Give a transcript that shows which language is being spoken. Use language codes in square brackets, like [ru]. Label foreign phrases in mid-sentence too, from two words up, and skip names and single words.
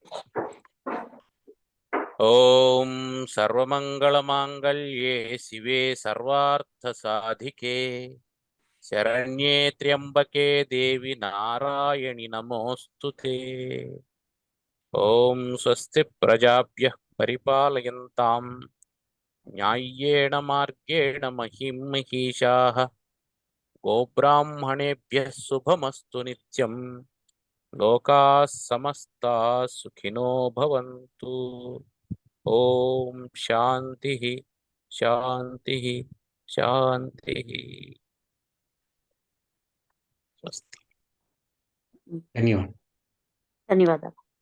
[sa] ఓం సర్వమంగళమాంగళ్యే శివే సర్వార్థ సాధికే శరణ్యే త్ర్యంబకే దేవి నారాయణి నమోస్తుతే. ఓం స్వస్తి ప్రజాభ్యః పరిపాలయంతాం న్యాయ్యేణ మార్గేణ మహిం మహిషాః గోబ్రాహ్మణేభ్యः శుభమస్తు నిత్యం. లోకాः సమస్తాः సుఖినో భవంతు. ఓం శాంతి శాంతి శాంతి. స్వస్తి. [te] ధన్యవాదాలు. ధన్యవాదాలు.